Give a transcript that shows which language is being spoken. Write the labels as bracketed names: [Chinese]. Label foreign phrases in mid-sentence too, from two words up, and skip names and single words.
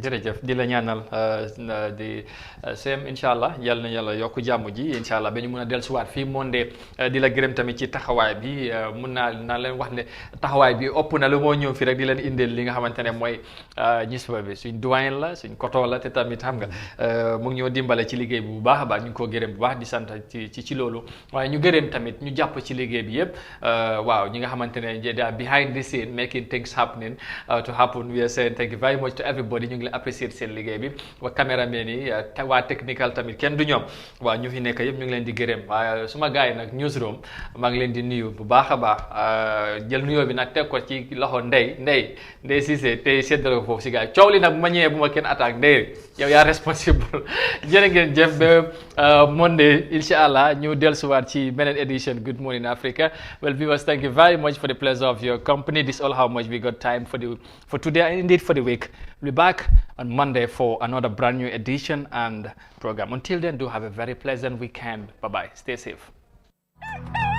[Wolof] jërëjëf di la ñaanal di seem [Arabic] إن شاء الله [Wolof] yal na yàlla yokk jàmm ji [Arabic] إن شاء الله [Wolof] ba ñu mën a dellusiwaat fii monde di la gërëm tamit ci taxawaay bi mun naa leen wax ne taxawaay bi ëpp na lu moo ñëw fii rek di leen indil li nga xamante ne mooy newspaper bi suñ doyen la suñ koto la te tamit xam nga mu ngi ñoo dimbale ci liggéey bi bu baax a baax ñu ngi koo gërëm bu baax di sant ci loolu waaye ñu gërëm tamit ñu jàpp ci liggéey bi yëpp waaw ñi nga xamante ne [English] they are behind the scene making things happening to happen we are saying thank you very much to [Wolof] everybody ñu ngi leen apprécier seen liggéey bi wa caméraman yi waa technical tamit kenn du ñoom waaw ñu fi nekk yëpp ñu ngi leen di gërëm waaye suma gars yi nag newsroom maa ngi leen di nuyu bu baax a baax jël nuyoo bi nag teg ko ci loxo Ndeye Cissé tey séddale ko foofu si gars yi coow li nag bu ma ñëwee bu ma kenn attaque Ndeye yow yaa responsible jërë ngeen jëf ba Monday [Arabic] إن شاء الله [Wolof] ñu dellusiwaat ci beneen edition Good Morning Africa. [English] Well viewers, thank you very much for the pleasure of your company. This is all how much we got time for today and indeed for the week. We'll be back on Monday for another brand new edition and program. Until then, do have a very pleasant weekend. Bye bye. Stay safe.